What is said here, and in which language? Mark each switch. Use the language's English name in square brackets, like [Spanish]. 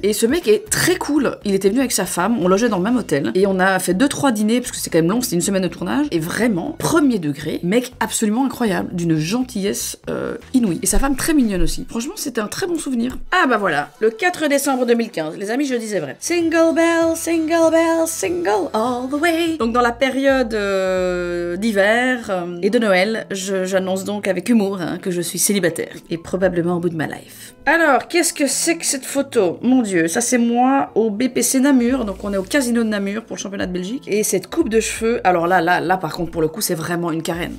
[French] Et ce mec est très cool. Il était venu avec sa femme, on logeait dans le même hôtel. Et on a fait 2-3 dîners, parce que c'est quand même long, c'était une semaine de tournage. Et vraiment, premier degré, mec absolument incroyable, d'une gentillesse inouïe. Et sa femme très mignonne aussi. Franchement, c'était un très bon souvenir. Ah bah voilà, le 4 décembre 2015, les amis, je disais vrai. [English] Single bell, single bell, single all the way. [French] Donc dans la période d'hiver et de Noël, j'annonce donc avec humour hein, que je suis célibataire et probablement au bout de ma life. Alors, qu'est-ce que c'est que cette photo? Mon Dieu, ça c'est moi au BPC Namur, donc on est au casino de Namur pour le championnat de Belgique. Et cette coupe de cheveux, alors là par contre pour le coup c'est vraiment une Karen.